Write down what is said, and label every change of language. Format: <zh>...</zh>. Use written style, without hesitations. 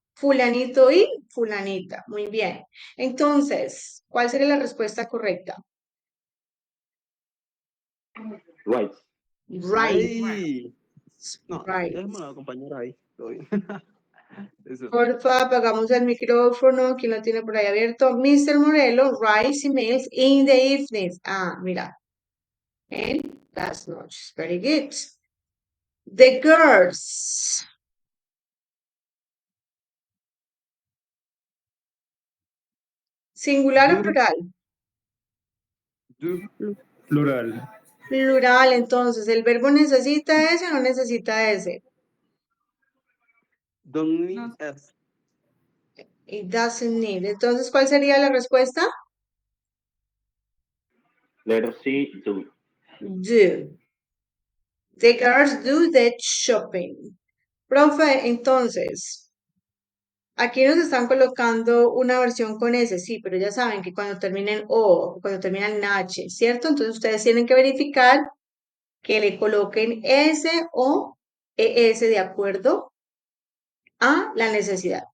<es>Fulanito y fulanita, muy bien. Entonces, ¿cuál sería la respuesta correcta?</es> <en>Right. Right,</en> <es>Ahí. No,</es> <en>right.</en> <es>déjame la compañera ahí. Todo bien. Eso. Porfa, apagamos el micrófono, ¿quién lo tiene por ahí abierto?</es> <en>Mr. Morelo writes emails in the evenings.</en> <es>Ah, mira.</es> <en>And that's not very good. The girls.</en> <es>¿Singular o plural?</es> <en>Do.</en> <es>Plural. Plural, entonces, ¿el verbo necesita ese o no necesita ese?</es> <en>Don't need</en> <es>No. S.</es> <en>It doesn't need.</en> <es>Entonces, ¿cuál sería la respuesta?</es> <en>Letter C, do. Do. The girls do the shopping.</en> <es>Profe, entonces, aquí nos están colocando una versión con S, sí, pero ya saben que cuando termina en O, cuando termina en H, ¿cierto? Entonces ustedes tienen que verificar que le coloquen S o ES de acuerdo a la necesidad.</es>